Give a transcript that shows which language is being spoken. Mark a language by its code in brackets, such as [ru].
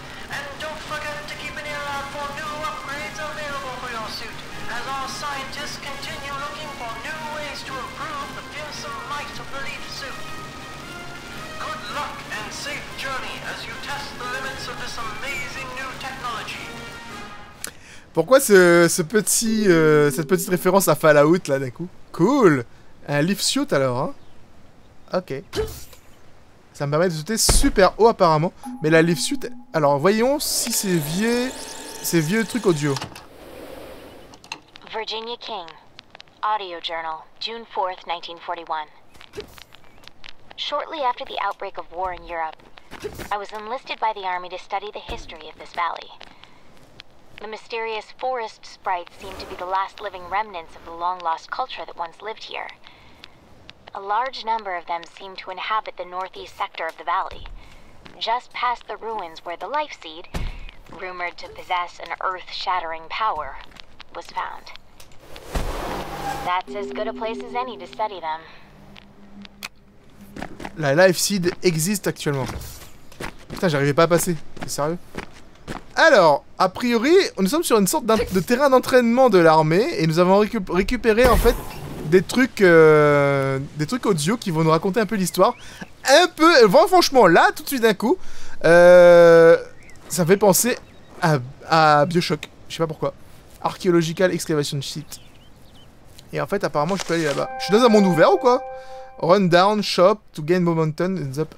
[en] And don't forget to keep an ear out for new upgrades available for your suit, as our scientists continue looking for new ways to improve the fearsome might of the Leaf suit. Good luck and safe journey as you test the limits of this amazing new technology. [fr] Pourquoi cette petite référence à Fallout là d'un coup? Cool. Un Leaf suit alors, hein? Ok. Ça me permet de sauter super haut apparemment. Mais la Leaf suit... Alors voyons si c'est vieux trucs audio. [en] Virginia King. Audio Journal, June 4th, 1941. Shortly after the outbreak of war in Europe, I was enlisted by the Army to study the history of this valley. The mysterious forest sprites seem to be the last living remnants of the long-lost culture that once lived here. A large number of them seem to inhabit the northeast sector of the valley, just past the ruins where the Life Seed, rumored to possess an earth-shattering power, was found. That's as good a place as any to study them. [fr] La Life Seed existe actuellement. Putain, j'arrivais pas à passer. C'est sérieux? Alors, a priori, nous sommes sur une sorte de terrain d'entraînement de l'armée et nous avons récupéré en fait des trucs audio qui vont nous raconter un peu l'histoire. Un peu, franchement, là, tout de suite d'un coup, ça fait penser à Bioshock. Je sais pas pourquoi. [en] Archaeological Excavation Sheet. [fr] Et en fait, apparemment, je peux aller là-bas. Je suis dans un monde ouvert ou quoi? [en] Run down, shop, to gain momentum.